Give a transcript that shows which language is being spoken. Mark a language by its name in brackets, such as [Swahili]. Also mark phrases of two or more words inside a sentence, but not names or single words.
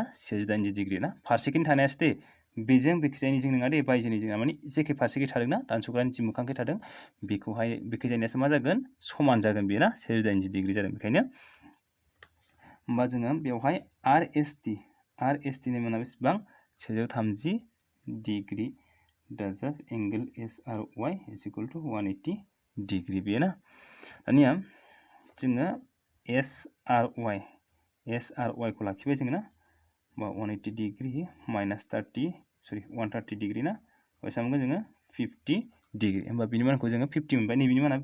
[Bodo] 180 डिग्री ना फारसेखैनो थानायासो दे बेजों बेखैजायनिजों नङा दे बायजोनि जोंना माने जेखे फारसेखै थादों ना दानस'ग्रानि जि मोखांखै थादों बेखौहाय बेखैजायनियासो मा जागोन समान जागोन बेयो ना 180 डिग्री जादों बेखायनो होमबा जोङो बेवहाय RST नि माना बेसेबां 130 डिग्री दाजाब [English] angle SRY is equal to 180 degree [Bodo] बेयो ना दानिया जोङो SRY खौ लाखिबाय जोङो ना बा [English] 180 degree minus 130 degree [Bodo] ना बेसेबां मोनगोन जोङो 50 डिग्री होमबा बिनि मानखौ जोङो 50 मोनबाय नैबेनि माना